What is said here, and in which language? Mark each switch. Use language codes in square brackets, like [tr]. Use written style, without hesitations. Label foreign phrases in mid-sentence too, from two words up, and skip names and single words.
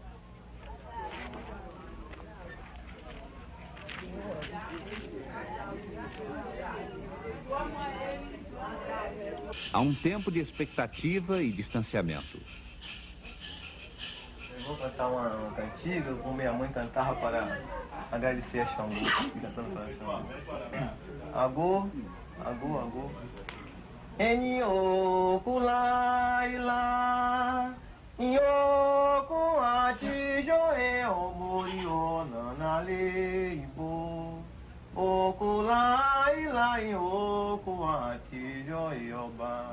[pt] Há um tempo de expectativa e distanciamento. Eu vou cantar uma cantiga, como minha mãe cantava para agradecer a Xangô. Cantando para Xangô. [yo] Agô, agô, agô. Enioku laila, Nyoku achijo e omori o nanale ibo. Oku laila, Nyoku achijo e oba.